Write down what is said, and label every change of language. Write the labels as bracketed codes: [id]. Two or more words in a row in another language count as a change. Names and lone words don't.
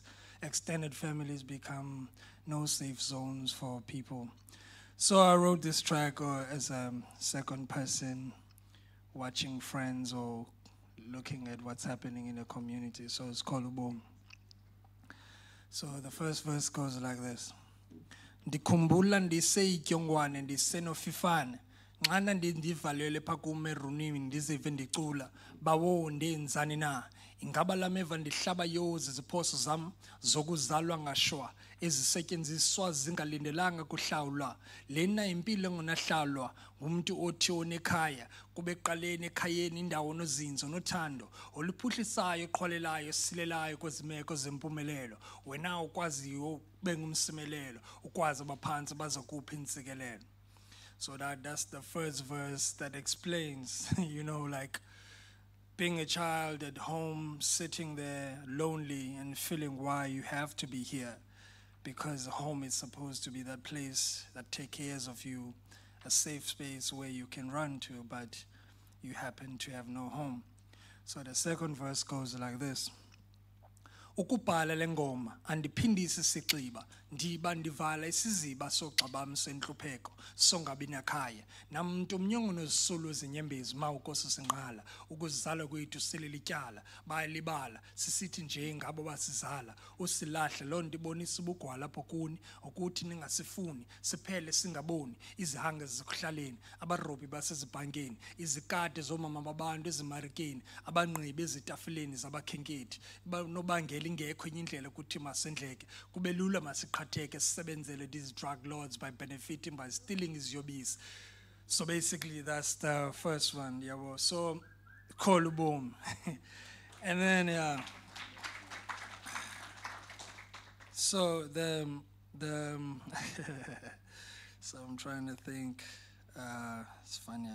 [en] Extended families become no safe zones for people. So I wrote this track as a second person, watching friends or looking at what's happening in the community. So it's called Ubomi. So the first verse goes like this. [xh] Ndikhumbula ndiseyityonkwane ndisenofifane nxana ndivalelwe phaa kum erunini ndizive ndicula bawo ndenzani na ingaba lameva ndihlaba yozi ziphoso zam zokuzalwa ngashwa ezisetyenziswa zingalindelanga kuhlawulwa lena impilo engonahlalwa ngumntu othi onekhaya kube eqaleni ekhayeni indawo nozinzo nothando oluphuhlisayo oqhwalelayo silelayo kwezimeko zempumelelo wena ukwaziyo ube ngumsimelelo ukwazi abaphantsi bazakupha intsikelelo. [en] So that's the first verse that explains, you know, like being a child at home, sitting there lonely and feeling why you have to be here. Because home is supposed to be that place that takes care of you, a safe space where you can run to, but you happen to have no home. So the second verse goes like this. [xh] Ukubhala lengoma andiphindisi sixiba ndiba ndivala isiziba sogxabam sentlupheko songabi nakhaya namuntu omnyongo nozisulu ezinyembezi mawukosi sinqala ukuzala kwethu selelityala bayalibala sisithi nje ngabo basizala usilahle loo nto ibonisa ubugwala apho kuni ukuthi ningasifuni siphele singaboni izihange zikuhlaleni abarobi basezibhankeni izikade zomama babantu ezimarikeni abanqibe ezitafuleni zabakhenkethi nobangela ingekho enye indlela ukuthi masendleke kube lula masiqhatheke sisebenzele [en] these drug lords by benefiting by stealing [xh] iziyobisi. [en] So basically that's the first one, yabo. So call boom. And then so the so I'm trying to think, it's funny.